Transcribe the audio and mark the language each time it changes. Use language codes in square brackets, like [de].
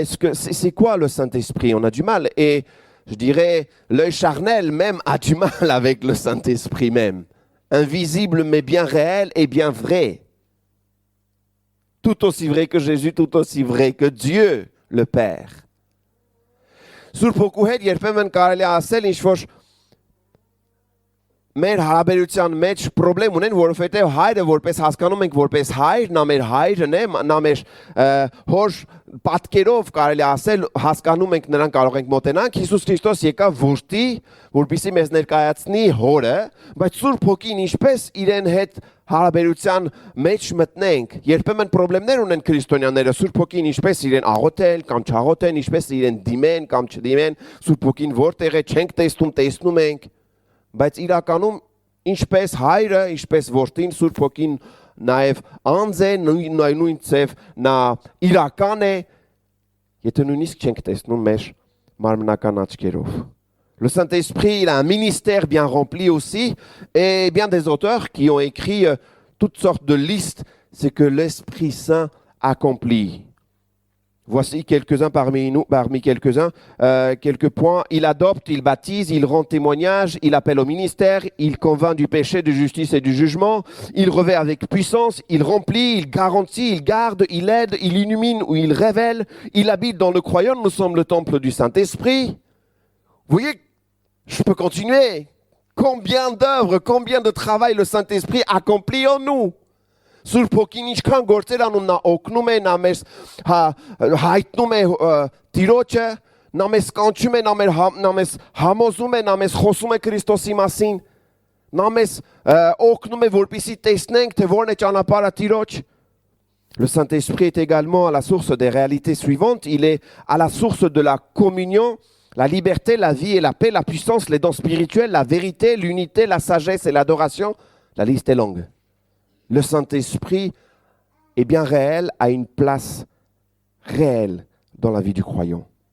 [fr] C'est quoi le Saint-Esprit? On a du mal. Et je dirais, l'œil charnel même a du mal avec le Saint-Esprit même. Invisible mais bien réel et bien vrai. Tout aussi vrai que Jésus, tout aussi vrai que Dieu le Père. [hy] Սուրբ Հոգու հետ երբեմն կարելի է ասել ինչ-որ մեր հարաբերության մեջ պրոբլեմ ունեն, որովհետև հայրը որպես հասկանում ենք որպես հայր, նա մեր հայրն է, նա մեր հոր պատկերով կարելի ասել հասկանում ենք նրան կարող ենք մոտենանք, Հիսուս Քրիստոս եկավ որդի, որպեսզի մեզ ներկայացնի հորը, բայց Սուրբ Հոգին ինչպես իրեն հետ հարաբերության մեջ մտնենք, երբեմն պրոբլեմներ ունեն քրիստոնյաները, Սուրբ Հոգին ինչպես իրեն աղոթել կամ չաղոթեն, ինչպես իրեն դիմեն կամ չդիմեն, Սուրբ Հոգին որտեղ է չենք տեսնում ենք, բայց իրականում ինչպես հայրը, ինչպես որդին, Սուրբ Հոգին նաև անձ է, նույն ծև նա իրական է, եթե նույնիսկ չենք տեսնում մեր մարմնական աչքերով. [fr] Le Saint-Esprit, il a un ministère bien rempli aussi, et bien des auteurs qui ont écrit toutes sortes de listes, c'est que l'Esprit Saint accomplit. Voici quelques-uns parmi nous, quelques points. Il adopte, il baptise, il rend témoignage, il appelle au ministère, il convainc du péché, de justice et du jugement, il revêt avec puissance, il remplit, il garantit, il garde, il aide, il illumine ou il révèle, il habite dans le croyant, nous sommes le temple du Saint-Esprit. Vous voyez, je peux continuer. Combien d'œuvres, combien de travail le Saint-Esprit accomplit en nous? [hy] Սուրբ Հոգին ինչքան գործեր անում, նա օգնում է, նա մեզ հայտնում է Տիրոջը, նա մեզ կանչում է, նա մեզ համոզում է, նա մեզ խոսում է Քրիստոսի մասին, նա մեզ օգնում է, որպեսզի տեսնենք, թե որն է ճանապարհը Տիրոջ. [fr] Le Saint-Esprit est également à la source des réalités suivantes. Il est à la source de la communion, la liberté, la vie et la paix, la puissance, les dons spirituels, la vérité, l'unité, la sagesse et l'adoration. La liste est longue. Le Saint-Esprit est bien réel, a une place réelle dans la vie du croyant.